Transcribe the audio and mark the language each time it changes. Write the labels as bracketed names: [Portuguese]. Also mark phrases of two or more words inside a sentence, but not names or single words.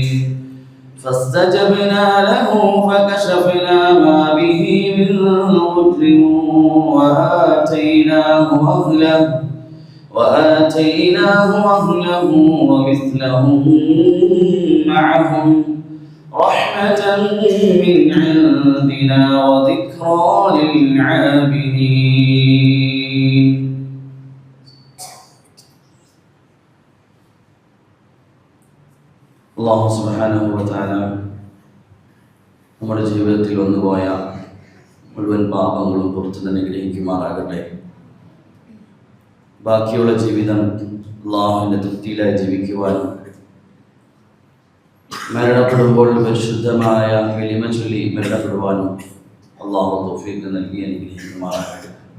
[Arabic] فاستجبنا له فكشفنا ما به من ضر وآتيناه أهله ومثلهم معهم رحمة من عندنا وذكرى للعابدين. الله سبحانه وتعالى [Malayalam] നമ്മുടെ ജീവിതത്തിൽ വന്നുപോയ മുഴുവൻ പാപങ്ങളും പുറത്തു തന്നെ ഗ്രഹിക്കുമാറാകട്ടെ. ബാക്കിയുള്ള ജീവിതം അല്ലാഹുവിന്റെ തൃപ്തിയിലായി ജീവിക്കുവാനും മരണപ്പെടുമ്പോൾ പരിശുദ്ധമായ കലിമ ചൊല്ലി മരണപ്പെടുവാനും അല്ലാഹു തൗഫീഖ് നൽകി അനുഗ്രഹിക്കുമാറാകട്ടെ.